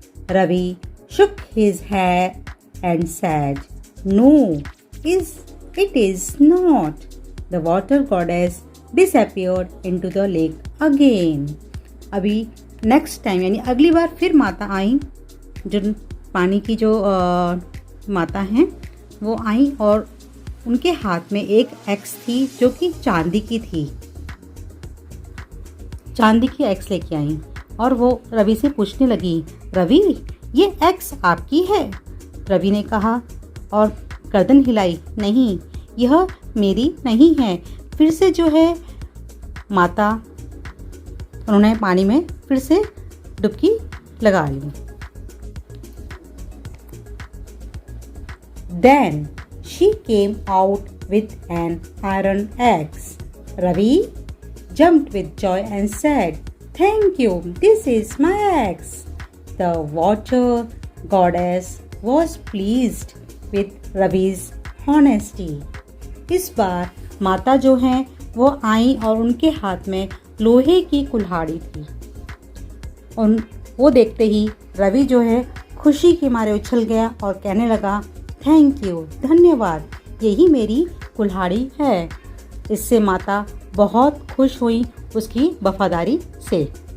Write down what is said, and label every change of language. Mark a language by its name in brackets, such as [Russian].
[English] Ravi shook his head and said, "No, it is not." The water goddess disappeared into the lake again. [Hindi] अभी next time यानी अगली बार फिर माता आई, जो पानी की जो माता हैं वो आई और उनके हाथ में एक एक्स थी जो कि चांदी की थी। चांदी की एक्स लेके आई और वो रवि से पूछने लगी, रवि ये एक्स आपकी है? रवि ने कहा और गर्दन हिलाई, नहीं यह मेरी नहीं है। फिर से जो है माता उन्होंने पानी में फिर से डुबकी लगा ली। [English] Then she came out with an iron axe. Ravi jumped with joy and said, "Thank you, this is my axe." The water goddess was pleased with Ravi's honesty. [Hindi] इस बार माता जो हैं वो आई और उनके हाथ में लोहे की कुल्हाड़ी थी। वो देखते ही रवि जो है खुशी के मारे उछल गया और कहने लगा, थैंक यू, धन्यवाद, यही मेरी कुल्हाड़ी है। इससे माता बहुत खुश हुई उसकी वफादारी से।